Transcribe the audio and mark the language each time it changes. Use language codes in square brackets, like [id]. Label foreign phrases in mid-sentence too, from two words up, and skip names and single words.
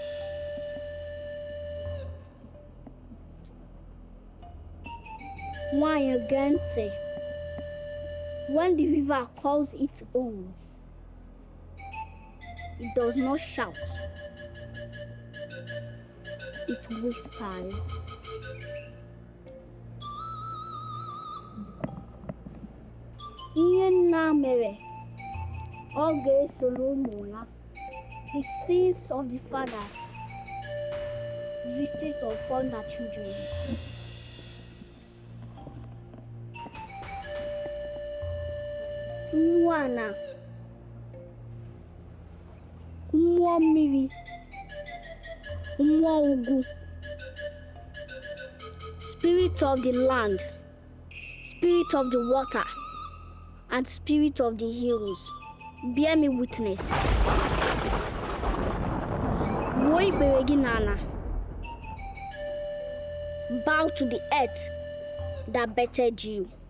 [en] Why again say, when the river calls its own, it does not shout, it whispers. [ig] Ihe nna mere, ọ ga-esoro ụmụ ya. [en] The sins of the fathers visit upon their children. [ig] Nwana, mmụọ mmiri, mmụọ ugwu, [en] spirit of the land, spirit of the water, and spirit of the hills, bear me witness. Boy Bereginana, bow to the earth that bettered you.